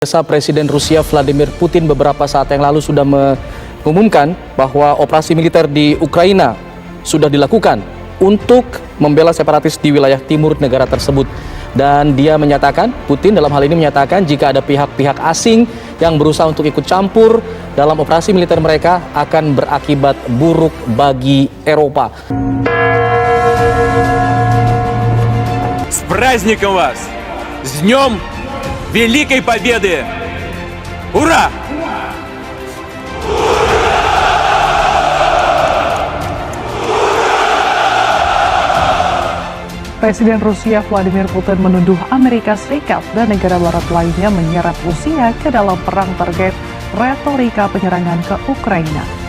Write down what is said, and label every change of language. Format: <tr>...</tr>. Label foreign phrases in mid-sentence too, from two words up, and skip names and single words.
<id>Presiden Rusia Vladimir Putin beberapa saat yang lalu sudah mengumumkan bahwa operasi militer di Ukraina sudah dilakukan untuk membela separatis di wilayah timur negara tersebut. Dan dia menyatakan, Putin dalam hal ini menyatakan jika ada pihak-pihak asing yang berusaha untuk ikut campur dalam operasi militer mereka akan berakibat buruk bagi Eropa.</id> <ru>С праздником вас! С Днем Великой Победы! Ура!</ru> <id>Presiden Rusia Vladimir Putin menuduh Amerika Serikat dan negara barat lainnya menyeret Rusia ke dalam perang terkait retorika penyerangan ke Ukraina.</id>